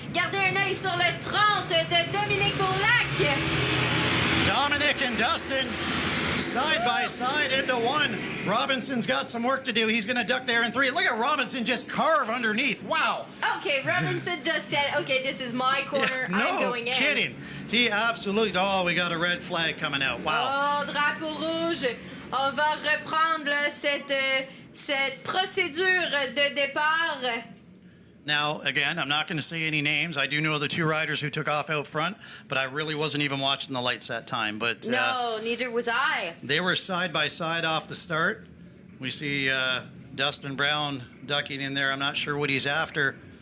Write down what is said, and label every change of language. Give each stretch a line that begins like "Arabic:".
French: Gardez un œil sur le 30 de Dominic Bourlac.
English: Dominic and Dustin side by side into one. Robinson's got some work to do. He's going to duck there in 3. Look at Robinson just carve underneath. Wow. Okay, Robinson just said, okay, this is my corner. Yeah, I'm going in. No kidding. He absolutely... Oh, we got a red flag coming out. Wow.
French: Oh, drapeau rouge. On va reprendre là, cette procédure de départ.
English: Now, again, I'm not going to say any names. I do know the 2 riders who took off out front, but I really wasn't even watching the lights that time. But no, neither was I. They were side by side off the start. We see Dustin Brown ducking in there. I'm not sure what he's after.